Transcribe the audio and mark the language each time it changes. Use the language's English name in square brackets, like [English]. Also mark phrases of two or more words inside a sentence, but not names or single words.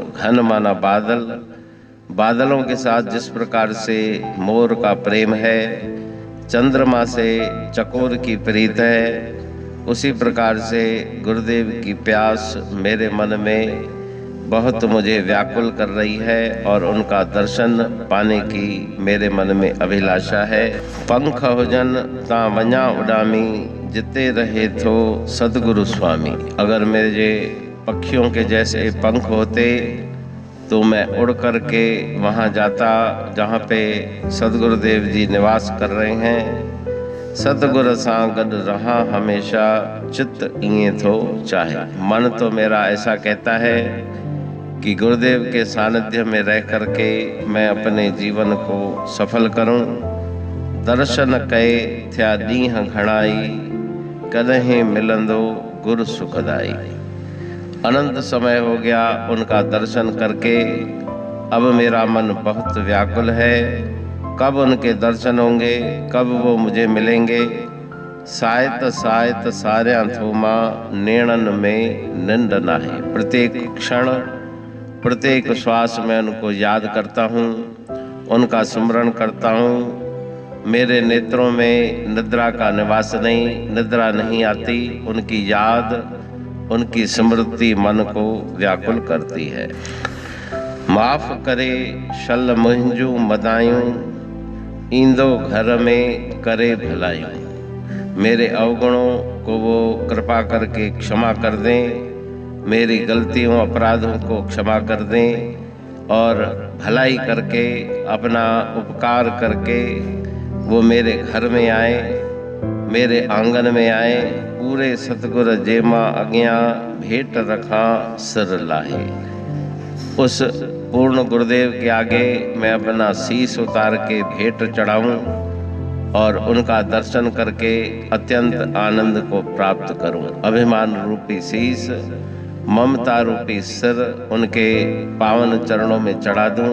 [Hindi] घन माना बादल, बादलों के साथ जिस प्रकार से मोर का प्रेम है, चंद्रमा से चकोर की प्रीत है, उसी प्रकार से गुरुदेव की प्यास मेरे मन में बहुत मुझे व्याकुल कर रही है और उनका दर्शन पाने की मेरे मन में अभिलाषा है। [Sindhi] पंख हुजन ता वञा उडामी, जिते रहे थो सतगुरु स्वामी। [Hindi] अगर मेरे पक्षियों के जैसे पंख होते तो मैं उड़ करके वहाँ जाता जहाँ पे सतगुरुदेव जी निवास कर रहे हैं। [Sindhi] सतगुर सां गड रहा हमेशा, चित्त इए थो चाहे। [Hindi] मन तो मेरा ऐसा कहता है कि गुरुदेव के सानिध्य में रह करके मैं अपने जीवन को सफल करूं। [Sindhi] दर्शन कए थिया ॾींहं घणाई, कदहें मिलंदो गुरु सुखदाई। [Hindi] अनंत समय हो गया उनका दर्शन करके, अब मेरा मन बहुत व्याकुल है। कब उनके दर्शन होंगे, कब वो मुझे मिलेंगे। [Sindhi] सायत सायत सारियां थूमा, नेणन में निंद नाहे। [Hindi] प्रत्येक क्षण प्रत्येक श्वास में उनको याद करता हूँ, उनका स्मरण करता हूँ। मेरे नेत्रों में निद्रा का निवास नहीं, निद्रा नहीं आती। उनकी याद, उनकी स्मृति मन को व्याकुल करती है। [Sindhi] माफ करे शल मुंहिंजू मदायूं, ईंदो घर में करे भलायूं। [Hindi] मेरे अवगुणों को वो कृपा करके क्षमा कर दें, मेरी गलतियों अपराधों को क्षमा कर दें और भलाई करके, अपना उपकार करके वो मेरे घर में आए, मेरे आंगन में आए। [Sindhi] पूरे सतगुर जे मां अॻियां भेंट रखा सिर लाहे। [Hindi] उस पूर्ण गुरुदेव के आगे मैं अपना शीश उतार के भेंट चढ़ाऊं और उनका दर्शन करके अत्यंत आनंद को प्राप्त करूं। अभिमान रूपी शीश, ममता रूपी सिर उनके पावन चरणों में चढ़ा दूं।